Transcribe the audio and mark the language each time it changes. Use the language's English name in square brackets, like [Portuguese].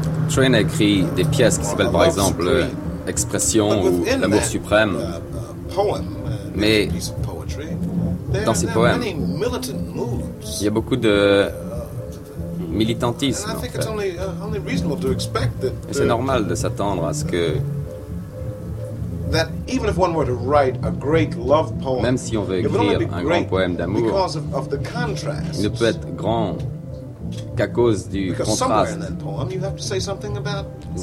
[French] Train a écrit des pièces qui s'appellent par exemple Expression ou L'amour suprême. Mais dans ses poèmes, il y a beaucoup de militantisme. [English] I think it's only reasonable to expect that. [French] Et c'est normal de s'attendre à ce que [English] that even if one were to write a great love poem, [French] même si on veut écrire un grand poème d'amour, [English] because of the contrast, [French] il ne peut être grand qu'à cause du contraste. Parce